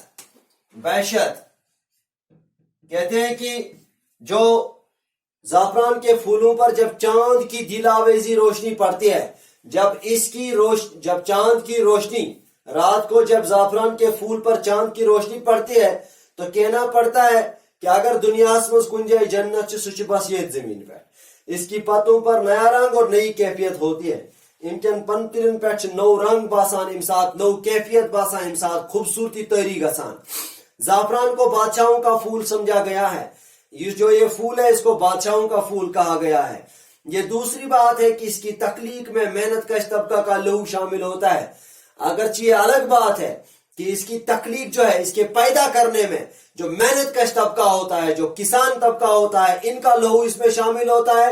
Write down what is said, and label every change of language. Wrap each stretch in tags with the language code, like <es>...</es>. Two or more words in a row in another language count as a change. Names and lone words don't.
<ur>بہشت کہتے ہیں کہ جو زعفران کے پھولوں پر جب چاند کی دلآویزی روشنی پڑتی ہے, جب چاند کی روشنی رات کو جب زعفران کے پھول پر چاند کی روشنی پڑتی ہے تو کہنا پڑتا ہے کہ اگر</ur> <ks>دنیا مز کن جائے جنت سہ بس یہ زمین پہ.</ks> <ur>اس کی پتوں پر نیا رنگ اور نئی کیفیت ہوتی ہے.</ur> <ks>ان کے پنترن پہ نو رنگ باسان ام سات, نو کیفیت باسان ام سات, خوبصورتی تاری گسان.</ks> <ur>زعفران کو بادشاہوں کا پھول سمجھا گیا ہے. جو یہ پھول ہے اس کو بادشاہوں کا پھول کہا گیا ہے. یہ دوسری بات ہے کہ اس کی تخلیق میں محنت کش طبقہ کا لہو شامل ہوتا ہے. اگرچہ یہ الگ بات ہے کہ اس کی تخلیق جو ہے, اس کے پیدا کرنے میں جو محنت کش طبقہ ہوتا ہے, جو کسان طبقہ ہوتا ہے, ان کا لہو اس میں شامل ہوتا ہے.</ur>